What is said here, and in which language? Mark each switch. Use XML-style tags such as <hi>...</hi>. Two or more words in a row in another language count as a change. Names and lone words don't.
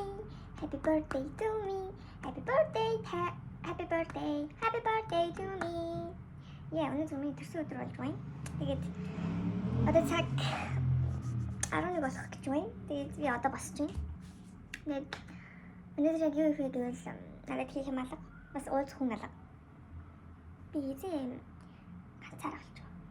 <en>Happy birthday to me. Happy birthday. Happy birthday. Happy birthday to me.</en> <mn>Яа, өнөөдөр миний төрсөн өдөр болж байна. Тэгээд одоо цаг 11 болох гэж байна. Тэгээд би одоо босч байна. Тэгээд өнөөдөр яг юу хийх вэ гэвэл надад хийх юм алга. Бас уулз хүн алга. Би эзэн ганцаар болж байгаа.</mn>